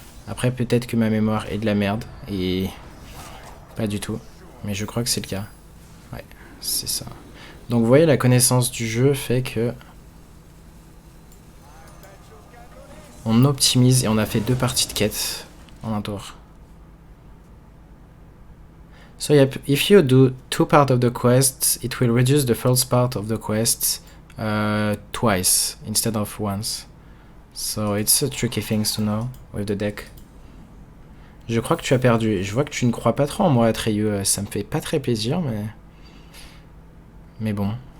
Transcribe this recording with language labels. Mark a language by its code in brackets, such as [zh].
[fr] Après, peut-être que ma mémoire est de la merde, et pas du tout. Mais je crois que c'est le cas. Ouais, c'est ça. Donc vous voyez, la connaissance du jeu fait que... On optimise et on a fait 2 parties de quête en un tour. [en] So yep, if you do 2 parts of the quest, it will reduce the first part of the quest twice instead of once. So it's a tricky thing to know with the deck. [fr] Je crois que tu as perdu. Je vois que tu ne crois pas trop en moi, Atreyu. Ça me fait pas très plaisir, mais... Mais bon.